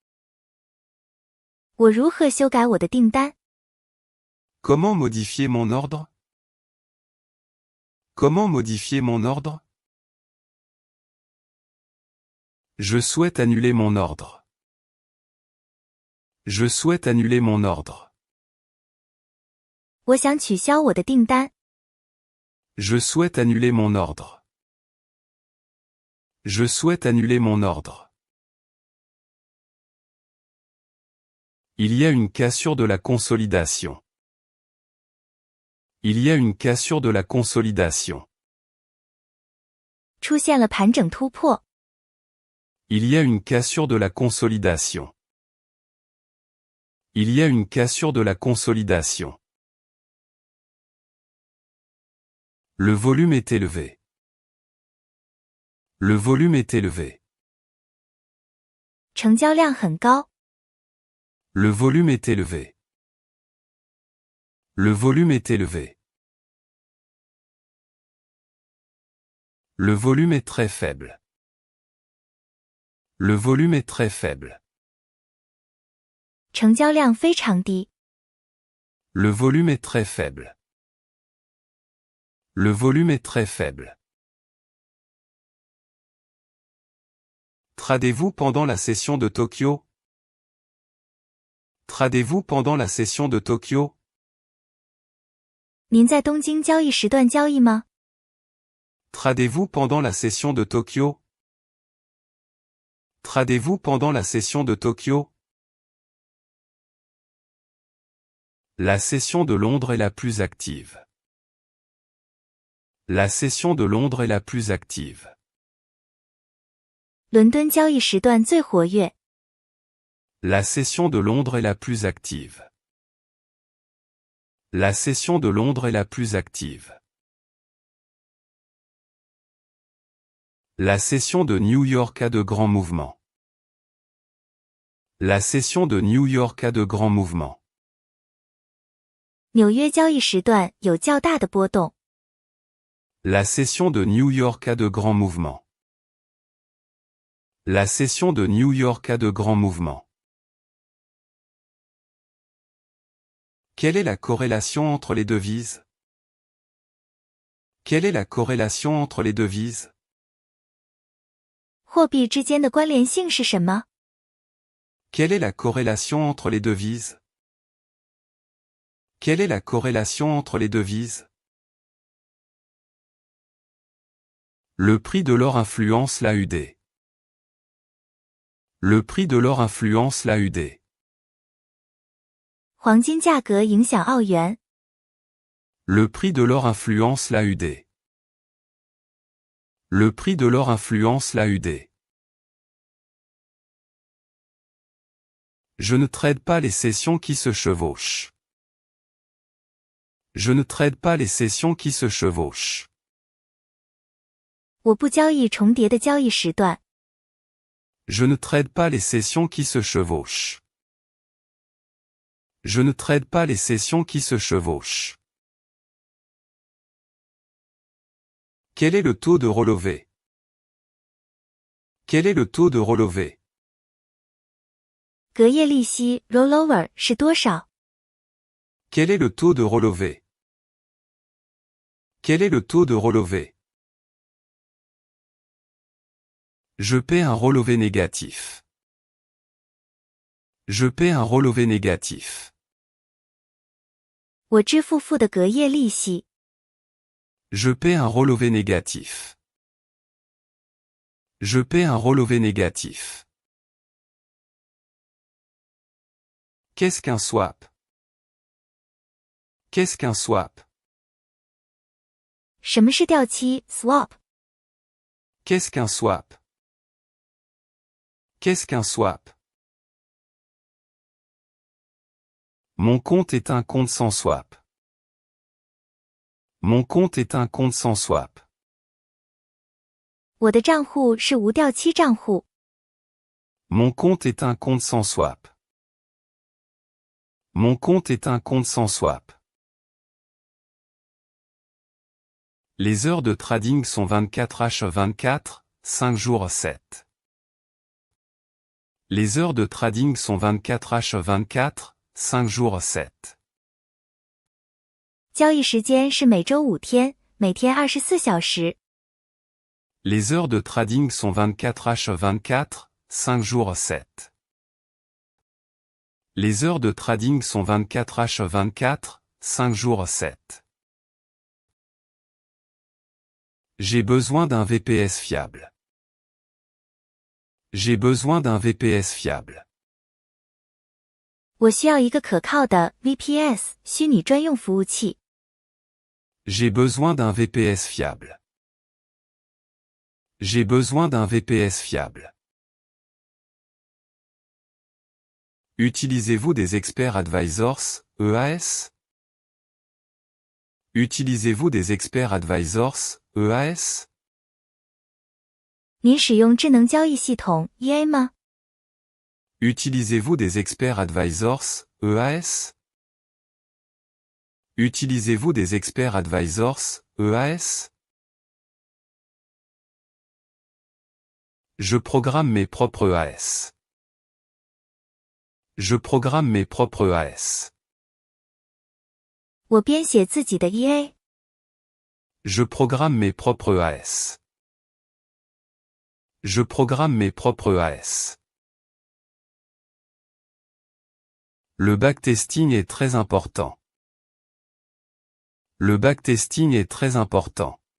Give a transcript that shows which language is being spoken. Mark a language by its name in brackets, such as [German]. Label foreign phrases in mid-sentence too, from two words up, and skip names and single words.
[Chinese] 我如何修改我的订单？ [French] Comment modifier mon ordre? Comment modifier mon ordre? Je souhaite annuler mon ordre. Je souhaite annuler mon ordre. [Chinese] 我想取消我的订单。 [French] Je souhaite annuler mon ordre. Je souhaite annuler mon ordre. Il y a une cassure de la consolidation. Il y a une cassure de la consolidation. [Chinese] 出现了盘整突破。 [French] Il y a une cassure de la consolidation. Il y a une cassure de la consolidation. Le volume est élevé. Le volume est élevé. [Chinese] 成交量很高。 [French] Le volume est élevé. Le volume est élevé. Le volume est très faible. Le volume est très faible. [Chinese] 成交量非常低。 [French] Le volume est très faible. Le volume est très faible. Tradez-vous pendant la session de Tokyo? Tradez-vous pendant la session de Tokyo? [Chinese] 您在东京交易时段交易吗？ [French] Tradez-vous pendant la session de Tokyo? Tradez-vous pendant la session de Tokyo? La session de Londres est la plus active. La session de Londres est la plus active. [Chinese] 伦敦交易时段最活跃。 [French] La session de Londres est la plus active. La session de Londres est la plus active. La session de New York a de grands mouvements. La session de New York a de grands mouvements. [Chinese] 纽约交易时段有较大的波动。 [French] La session de New York a de grands mouvements. La session de New York a de grands mouvements. Quelle est la corrélation entre les devises? Quelle est la corrélation entre les devises? [Chinese] 货币之间的关联性是什么？ [French] Quelle est la corrélation entre les devises? Quelle est la corrélation entre les devises? Le prix de l'or influence l'AUD. Le prix de l'or influence l'AUD. [Chinese] 黄金价格影响澳元。 [French] Le prix de l'or influence l'AUD. Le prix de l'or influence l'AUD. Je ne trade pas les sessions qui se chevauchent. Je ne trade pas les sessions qui se chevauchent. [Chinese] 我不交易重叠的交易时段。 [French] Je ne trade pas les sessions qui se chevauchent. Je ne trade pas les sessions qui se chevauchent. Quel est le taux de relevé? Quel est le taux de relevé? [Chinese] 隔夜利息 rollover 是多少？ [French] Quel est le taux de relevé? Quel est le taux de relevé? Je paie un relevé négatif. Je paie un relevé négatif. [Chinese] 我支付负的隔夜利息。 [French] Je paie un relevé négatif. Je paie un relevé négatif. Qu'est-ce qu'un swap? Qu'est-ce qu'un swap? [Chinese] 什么是掉期 swap？ [French] Qu'est-ce qu'un swap? Qu'est-ce qu'un swap? Mon compte est un compte sans swap. Mon compte est un compte sans swap. [Chinese] 我的账户是无掉期账户。 [French] Mon compte est un compte sans swap. Mon compte est un compte sans swap. Les heures de trading sont 24h24, 5 jours 7. Les heures de trading sont 24h24, 5 jours 7. [Chinese] 交易时间是每周5天，每天24小时。 [French] Les heures de trading sont 24h24, 5 jours 7. Les heures de trading sont 24h24, 5 jours 7. J'ai besoin d'un VPS fiable. J'ai besoin d'un VPS fiable. [Chinese] 我需要一个可靠的 VPS 虚拟专用服务器。 [French] J'ai besoin d'un VPS fiable. J'ai besoin d'un VPS fiable. Utilisez-vous des [English] experts advisors, [French] EAS? Utilisez-vous des [English] experts advisors, [French] EAS? [Chinese] 您使用智能交易系统 EA 吗？ [French] Utilisez-vous des [English] experts advisors, [French] EAS? Utilisez-vous des [English] experts advisors, [French] EAS? Je programme mes propres EAS. Je programme mes propres EAS. [Chinese] 我编写自己的 EA。 [French] Je programme mes propres EAS. Je programme mes propres EAS. Le backtesting est très important. Le backtesting est très important.